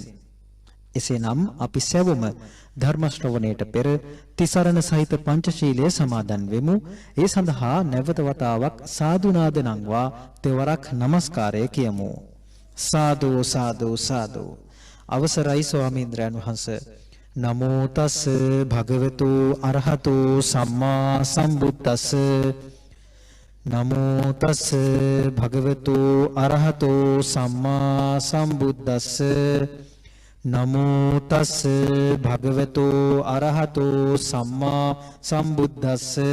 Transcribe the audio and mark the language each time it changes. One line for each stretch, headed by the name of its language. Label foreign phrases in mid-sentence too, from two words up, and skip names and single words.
Sinhala: එසේනම් අපි සැවොම ධර්ම ශ්‍රවණයට පෙර තිසරණ සහිත පංචශීලයේ සමාදන් වෙමු. ඒ සඳහා නැවත වතාවක් සාදුනාද නංවා තෙවරක් নমස්කාරය කියමු. සාදු සාදු සාදු. අවසරයි ස්වාමීන්ද්‍රයන් වහන්සේ.
Pali: නමෝ තස් භගවතු අරහතු සම්මා සම්බුද්දස්ස. නමෝ තස් භගවතු අරහතු සම්මා සම්බුද්දස්ස. නමෝ තස් භගවතු අරහතෝ සම්මා සම්බුද්දස්ස.